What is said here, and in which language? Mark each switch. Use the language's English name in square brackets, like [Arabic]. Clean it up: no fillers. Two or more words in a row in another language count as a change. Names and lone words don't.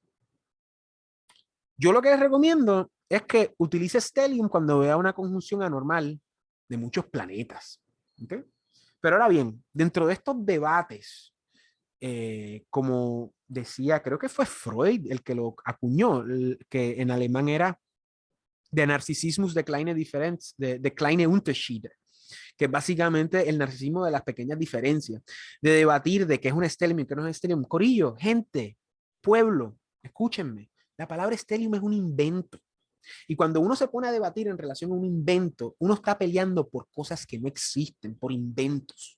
[Spanish] Yo lo que les recomiendo es que utilice stellium cuando vea una conjunción anormal de muchos planetas. ¿Okay? Pero ahora bien, dentro de estos debates, como decía, creo que fue Freud el que lo acuñó, que en alemán era de [German] Narcissismus der kleinen Differenz, [Spanish] de [German] kleine Unterschiede, [Spanish] que es básicamente el narcisismo de las pequeñas diferencias, de debatir de qué es un stellium y qué no es un stellium. Corillo, gente, pueblo, escúchenme, la palabra stellium es un invento. Y cuando uno se pone a debatir en relación a un invento, uno está peleando por cosas que no existen, por inventos.